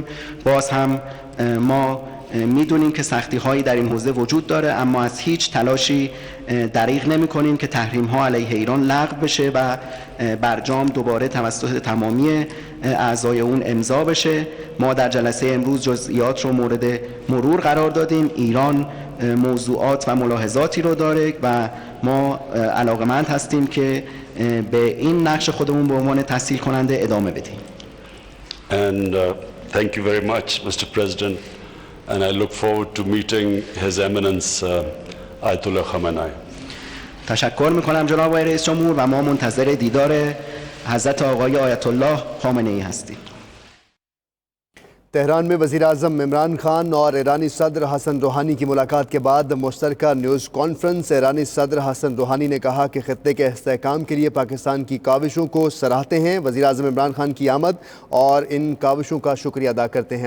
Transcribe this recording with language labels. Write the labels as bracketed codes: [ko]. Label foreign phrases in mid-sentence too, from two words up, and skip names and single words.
[fa] باز هم ما میدونیم که سختی هایی در این حوزه وجود داره، اما از هیچ تلاشی دریغ نمی کنیم که تحریم ها علیه ایران لغو بشه و برجام دوباره توسط تمامی اعضای اون امضا بشه. ما در جلسه امروز جزئیات رو مورد مرور قرار دادیم. ایران موضوعات و ملاحظاتی رو داره و ما علاقمند هستیم که به این نقش خودمون به عنوان تسهیل کننده ادامه بدیم. [en] And thank you very much, Mr. President, and I look forward to meeting His Eminence Ayatollah Khamenei. [fa] تشکر میکنم جناب آقای رئیس جمهور و ما منتظر دیدار حضرت آقای آیت الله خامنه ای هستیم. [ur] تہران میں وزیر اعظم عمران خان اور ایرانی صدر حسن روحانی کی ملاقات کے بعد مشترکہ [en] news conference [ur] ایرانی صدر حسن روحانی نے کہا کہ خطے کے استحکام کے لیے پاکستان کی کاوشوں کو سراہتے ہیں. وزیر اعظم عمران خان کی آمد اور ان کاوشوں کا شکریہ ادا کرتے ہیں.